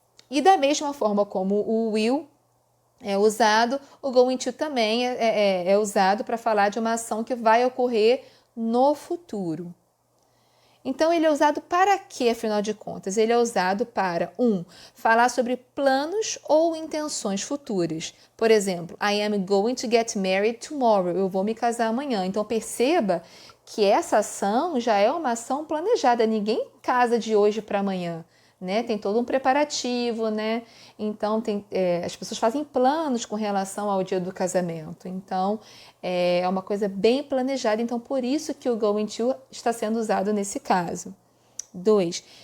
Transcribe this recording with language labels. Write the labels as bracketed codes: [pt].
[pt] E da mesma forma como o will é usado, o going to também é usado para falar de uma ação que vai ocorrer no futuro. Então, ele é usado para quê, afinal de contas? Ele é usado para, falar sobre planos ou intenções futuras. [en] Por exemplo, I am going to get married tomorrow. [pt] Eu vou me casar amanhã. Então, perceba que essa ação já é uma ação planejada. Ninguém casa de hoje para amanhã, né? Tem todo um preparativo, né? Então, as pessoas fazem planos com relação ao dia do casamento. Então, é uma coisa bem planejada. Então, por isso que o going to está sendo usado nesse caso. 2.